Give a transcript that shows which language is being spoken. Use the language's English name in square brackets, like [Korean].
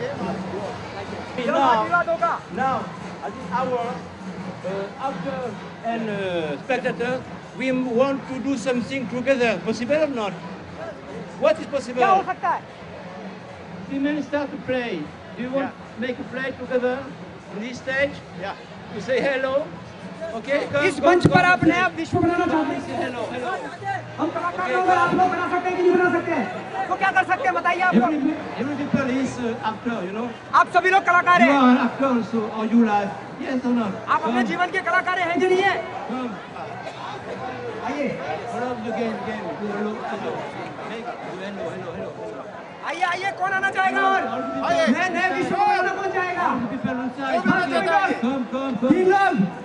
[English] Now, at this hour, actor and spectator, we want to do something together. Possible or not? What is possible? [Hindi] क्या हो सकता है? [English] Women start to play. Do you want to make a play together on this stage? Yeah. You say hello. Okay. [Hindi] इस मंच पर आप नया विश्व बनाना चाहते हैं? [English] Hello. Hello. [Hindi] हम कलाकार लोग आप लोग बना सकते हैं कि नहीं बना सकते हैं? तो क्या कर सकते हैं बताइए आप लोग? [English] Every people is actor, you know. [Hindi] आप सभी लोग कलाकार [English] You [Hindi] हैं। [English] are an actor also, or you like? Yes or not? [Hindi] आप अपने जीवन के कलाकार हैं कि नहीं है? आइए। [English] Hello again. Hello. [Hindi] आइए आइए, कौन आना चाहेगा और नए विश्व में आना कौन चाहेगा? तीन लोग